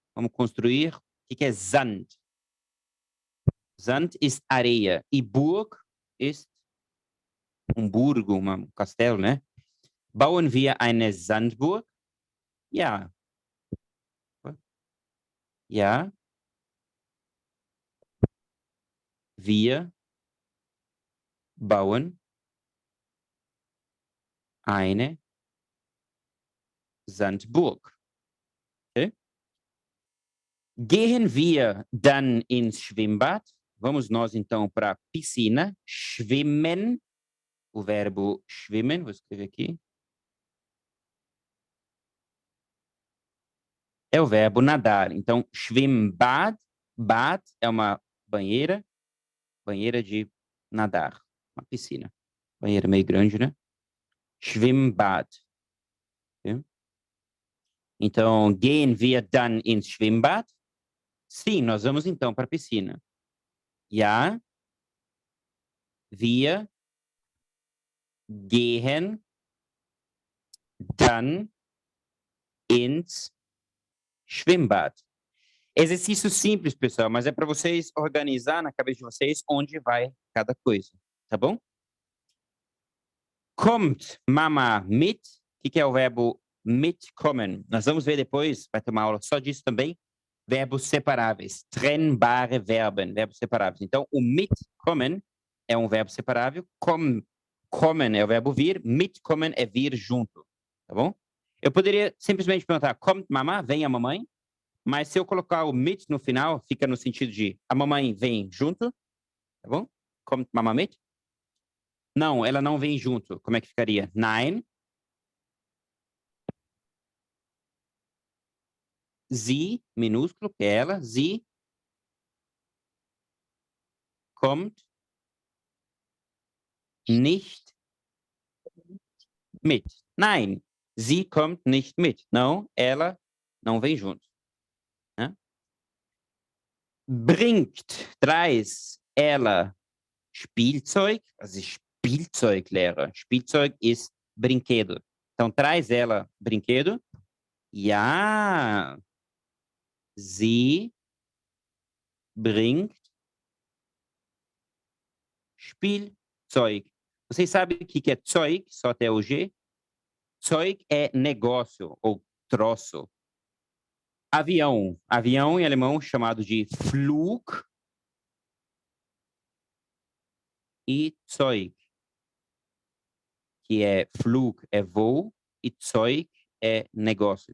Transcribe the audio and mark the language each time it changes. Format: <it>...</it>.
<pt>Vamos construir. O que é Sand?</pt> <de>Sand ist</de> <pt>areia e</pt> <de>Burg ist</de> <pt>burgo, um castelo, né?</pt> <de>Bauen wir eine Sandburg? Ja. Ja. Wir bauen eine Sandburg. Okay? Gehen wir dann ins Schwimmbad?</de> <pt>Vamos nós então para a piscina. Schwimmen, o verbo schwimmen, vou escrever aqui. É o verbo nadar. Então, Schwimmbad, bad é uma banheira, banheira de nadar, uma piscina. Banheira meio grande, né?</pt> <de>Schwimmbad. Okay?</de> <pt>Então,</pt> <de>gehen wir dann ins Schwimmbad?</de> <pt>Sim, nós vamos então para a piscina.</pt> <de>Ja, wir gehen dann ins Schwimmbad.</de> <pt>Exercício simples, pessoal, mas é para vocês organizar na cabeça de vocês onde vai cada coisa, tá bom?</pt> <de>Kommt Mama mit?</de> <pt>O que é o verbo mitkommen? Nós vamos ver depois, vai ter uma aula só disso também. Verbos separáveis,</pt> <de>trennbare Verben,</de> <pt>verbos separáveis. Então, o mitkommen é um verbo separável, kommen é o verbo vir, mitkommen é vir junto, tá bom? Eu poderia simplesmente perguntar,</pt> <de>kommt Mama?</de> <pt>Vem a mamãe? Mas se eu colocar o mit no final, fica no sentido de a mamãe vem junto, tá bom?</pt> <de>Kommt Mama mit?</de> <pt>Não, ela não vem junto. Como é que ficaria?</pt> <de>Nein, sie,</de> <pt>minúsculo, que é ela,</pt> <de>sie kommt nicht mit. Nein, sie kommt nicht mit.</de> <pt>Não, ela não vem junto. Né?</pt> <de>Bringt,</de> <pt>traz ela</pt> <de>Spielzeug, also Spielzeuglehrer. Spielzeug ist brinquedo.</de> <pt>Então, traz ela brinquedo.</pt> <de>Ja, sie bringt Spielzeug.</de> <pt>Vocês sabem o que é Zeug, só até o G? Zeug é negócio ou troço. Avião. Avião em alemão chamado de Flug e Zeug, que é Flug é voo e Zeug é negócio.</pt>